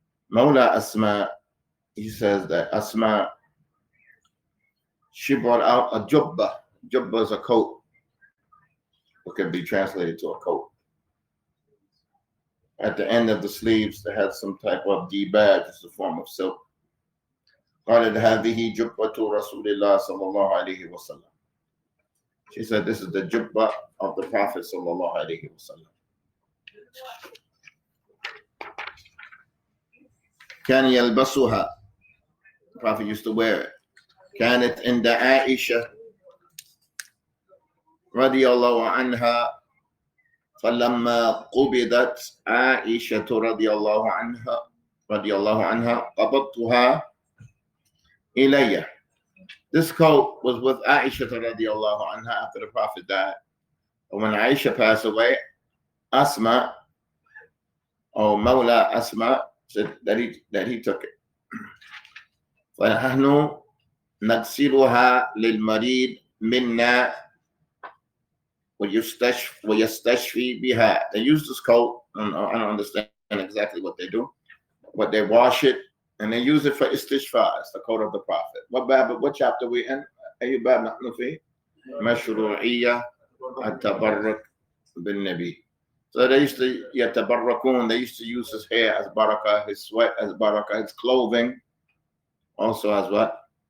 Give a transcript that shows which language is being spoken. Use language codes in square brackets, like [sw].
[en] مولى أسماء, he says that Asma, she brought out a jubba. Jubba is a coat. It could be translated to a coat. At the end of the sleeves, they had some type of dibaj, it's a form of silk. [ar] قالت هذه جبة رسول الله صلى الله عليه وسلم. [en] She said, this is the jubba of the Prophet [ar] صلى الله عليه وسلم. كان يلبسها. [en] The Prophet used to wear it. [ar] كانت عند عائشة رضي الله عنها فلما قبضت عائشة رضي الله عنها قبضتها إلي. [en] This coat was with Aisha radiallahu anha after the Prophet died. And when Aisha passed away, Asma, or Mawla Asma, said that he took it. [ar] فنحن نغسلها للمريض منا ويستشفي بها. [en] They use this coat. I don't understand exactly what they do, but they wash it and they use it for istishfa. It's the coat of the Prophet. What chapter we in? [ar] أي باب نحن فيه؟ مشروعية التبرك بالنبي. [en] So they used to يتبركون. They used to use his hair as barakah, his sweat as barakah, his clothing also as what?